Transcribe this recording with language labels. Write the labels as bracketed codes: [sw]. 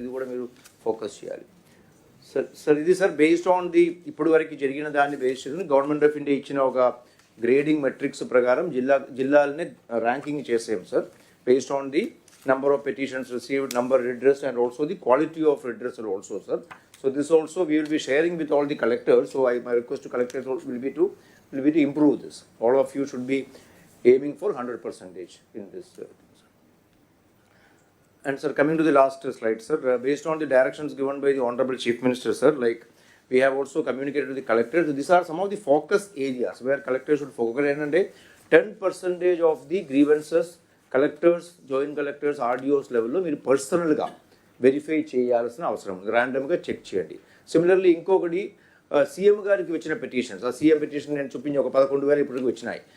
[te] ఇది కూడా మీరు ఫోకస్ చేయాలి సార్. ఇది సార్ బేస్డ్ ఆన్ ది ఇప్పటి వరకు జరిగిన దాన్ని బేస్ చేసుకుని గవర్నమెంట్ ఆఫ్ ఇండియా ఇచ్చిన ఒక గ్రేడింగ్ మెట్రిక్స్ ప్రకారం జిల్లాలనే ర్యాంకింగ్ చేసాం sir, based on the [en] number of petitions received, number redressed, and also the quality of redressal also, sir. So this also we will be sharing with all the collectors. So my request to collectors will be to improve this. All of you should be aiming for 100% in this. And sir, coming to the last slide, sir, based on the directions given by the Honorable Chief Minister, sir, like we have also communicated to the collectors. These are some of the focus areas where collectors should focus. And 10% of the grievances [te] collectors, joint collectors, RDOs లెవెల్లో మీరు పర్సనల్గా verify చేయాల్సిన అవసరం ఉంది. ర్యాండమ్గా check చేయండి. Similarly ఇంకొకటి, CM గారికి వచ్చిన పిటిషన్స్, ఆ సీఎం పిటిషన్ నేను చూపించి ఒక 11,000 ఇప్పటికి వచ్చినాయి.